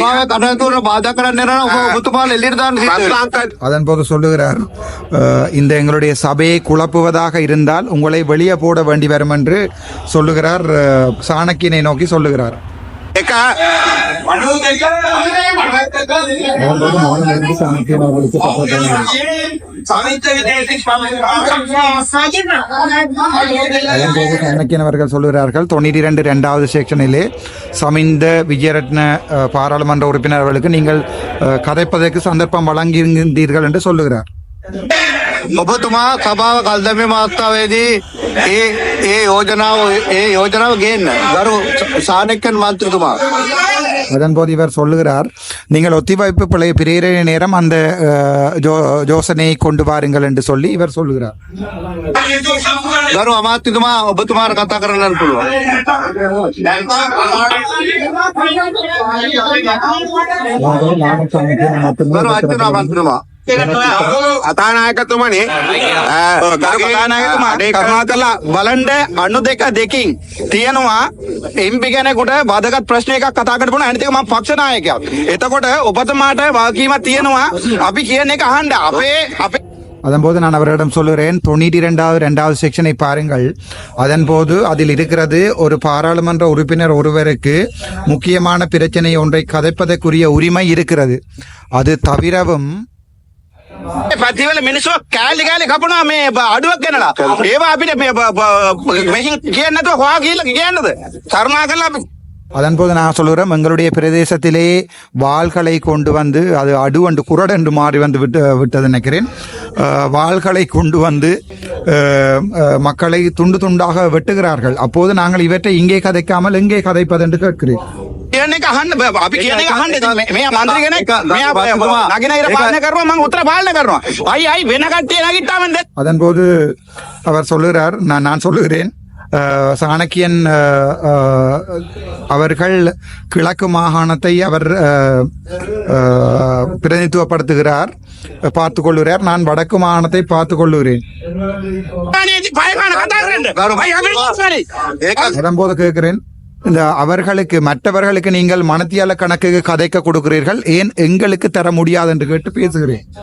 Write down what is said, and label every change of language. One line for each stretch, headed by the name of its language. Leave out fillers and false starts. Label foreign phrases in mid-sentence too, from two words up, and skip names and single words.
Sinhala: කටයුතු බාධා කරන්න යනවා. ඔබතුමාලා එළියට දාන්න.
Tamil: அதன் போது சொல்லுகிறார், இந்த எங்களுடைய சபையை குழப்புவதாக இருந்தால் உங்களை வெளியே போட வேண்டி வரும் என்று சொல்லுகிறார். சாணக்கியனை நோக்கி சொல்லுகிறார். சாணக்கியன் அவர்கள் சொல்லுகிறார்கள், 92(2) செக்ஷனிலே சமிந்த விஜயரத்ன பாராளுமன்ற உறுப்பினர்களுக்கு நீங்கள் கதைப்பதற்கு சந்தர்ப்பம் வழங்கியிருந்தீர்கள் என்று சொல்லுகிறார்.
Sinhala: ඔබතුමා සභාව කල්දැමීම අවස්ථාවේදී ඒ යෝජනාව ගේන්න ගරු සාණක්‍යන් මන්ත්‍රීතුමා.
Tamil: அதன் போது இவர் சொல்லுகிறார், நீங்கள் ஒத்திவைப்பு பிரேரணை நேரம் அந்த யோசனையை கொண்டு வாருங்கள் என்று சொல்லி இவர் சொல்லுகிறார்.
Sinhala: ගරු අමාත්‍යතුමා, ඔබතුමාට කතා කරන්න පුළුවන්. ගරු අර්චනා මන්ත්‍රීතුමා කතානායකතුමනි කරුණාකරලා බලන්න අනු දෙකින් තියෙනවා එම්පි කෙනෙකුට වැදගත් ප්‍රශ්න එකක් කතා කරන්න පුළුවන් අනිත් එක මම පක්ෂ නායකයෙක්. එතකොට ඔබතුමාට වගකීමක් තියෙනවා අපි කියන එක අහන්න. අපේ
Tamil: அதன்போது நான் அவரிடம் சொல்லுகிறேன் 92வது செக்ஷனை பாருங்கள். அதன்போது அதில் இருக்கிறது ஒரு பாராளுமன்ற உறுப்பினர் ஒருவருக்கு முக்கியமான பிரச்சனை ஒன்றை கதைப்பதற்குரிய உரிமை இருக்கிறது. அது தவிரவும்
Sinhala: පැතිවල මිනිස්සු කෑලි කපනවා මේ අඩුවක් ගන්නලා. ඒවා අපිට මෙහින් කියන්නේ නැතුව හොයා ගිහලා කියන්නද? කරුණාකරලා
Tamil: அதன்போது நான் சொல்லுகிறேன், எங்களுடைய பிரதேசத்திலே வாள்களை கொண்டு வந்து அது அடுவண்டு குரடண்டு மாறி வந்து விட்டது நினைக்கிறேன். வாள்களை கொண்டு வந்து மக்களை துண்டு துண்டாக வெட்டுகிறார்கள். அப்போது நாங்கள் இவற்றை இங்கே கதைக்காமல் எங்கே கதைப்பது என்று கேட்கிறேன்.
Sinhala: කියන එක අහන්න අපි කියන එක අහන්න. මෙයා මන්ත්‍රී කෙනෙක් මෙයා නගින ඉර පාලනය කරනවා මම උත්තර පාලනය කරනවා. අයි වෙන කට්ටිය නැගිට්ටාම
Tamil: அதன்போது அவர் சொல்லுகிறார், நான் சொல்லுகிறேன், சாணக்கியன் அவர்கள் கிழக்கு மாகாணத்தை அவர் பிரதிநிதித்துவப்படுத்துகிறார், பார்த்துக் கொள்ளுகிறார். நான் வடக்கு மாகாணத்தை பார்த்துக் கொள்ளுகிறேன். அதன்போது கேட்கிறேன், இந்த அவர்களுக்கு மற்றவர்களுக்கு நீங்கள் மனத்தியால கணக்கு கதைக்க கொடுக்கிறீர்கள், ஏன் எங்களுக்கு தர முடியாது என்று கேட்டு பேசுகிறேன்.